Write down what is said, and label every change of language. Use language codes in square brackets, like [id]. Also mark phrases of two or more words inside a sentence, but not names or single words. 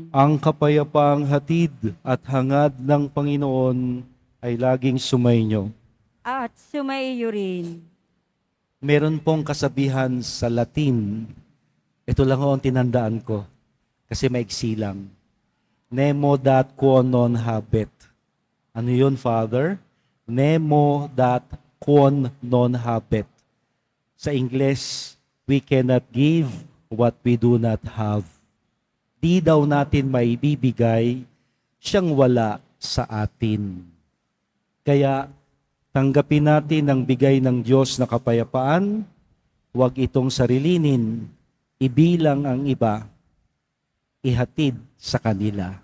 [tl] Ang kapayapaang hatid at hangad ng Panginoon ay laging sumainyo. At sumaiyo rin. Meron pong kasabihan sa Latin, ito lang ho ang tinandaan ko, kasi maiksi lang. [la] Nemo dat quo non habet. [tl] Ano yun, Father? [la] Nemo dat quo non habet. [tl] Sa Ingles, [en] we cannot give what we do not have. [tl] Di daw natin maibibigay siyang wala sa atin. Kaya, tanggapin natin ang bigay ng Diyos na kapayapaan, huwag itong sarilinin, ibilang ang iba, ihatid sa kanila.